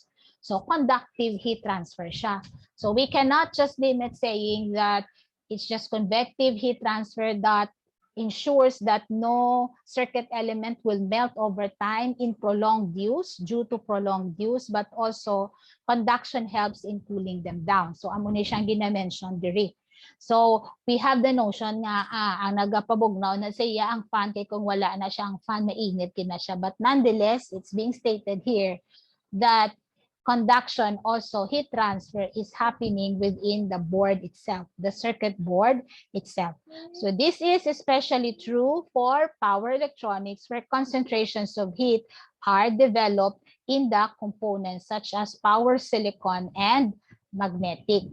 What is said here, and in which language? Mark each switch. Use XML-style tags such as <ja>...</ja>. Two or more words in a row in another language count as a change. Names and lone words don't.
<en>So conductive heat transfer siya. So we cannot just limit saying that it's just convective heat transfer that ensures that no circuit element will melt over time in prolonged use due to prolonged use, but also conduction helps in cooling them down.</en> <hil>So amo ni siyang gina-mention diri.</hil> <en>So we have the notion</en> <hil>nga ang nagapabugnaw na siya ang fan kay kung wala na siyang fan mainit kina siya,</hil> <en>but nonetheless it's being stated here that conduction, also heat transfer, is happening within the board itself, the circuit board itself. So this is especially true for power electronics where concentrations of heat are developed in the components such as power silicon and magnetic.</en>